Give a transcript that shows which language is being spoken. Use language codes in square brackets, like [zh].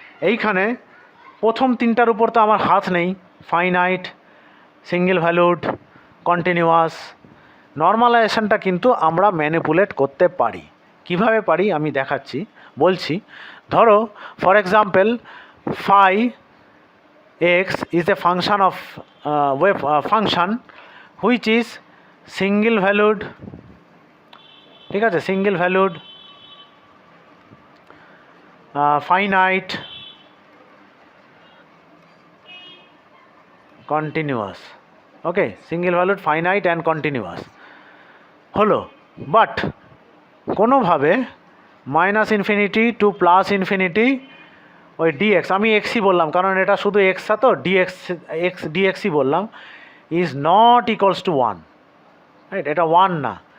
[bn] এইখানে প্রথম তিনটার উপর তো আমার হাত নেই, ফাইনাইট, সিঙ্গেল ভ্যালুড, কন্টিনিউয়াস। নর্মালাইজেশনটা কিন্তু আমরা ম্যানিপুলেট করতে পারি। কিভাবে পারি আমি বলছি। [en] ধরো for example phi x is a function of wave function which is single valued, [bn] ঠিক আছে, [en] Single valued, finite, continuous. [bn] Okay, single valued, finite and continuous হলো। বাট কোনোভাবে -∞ টু +∞, ওই dx, আমি xই বললাম কারণ এটা শুধু x তো, dxই বললাম, [en] is not equals to 1, [bn] right, এটা 1 না।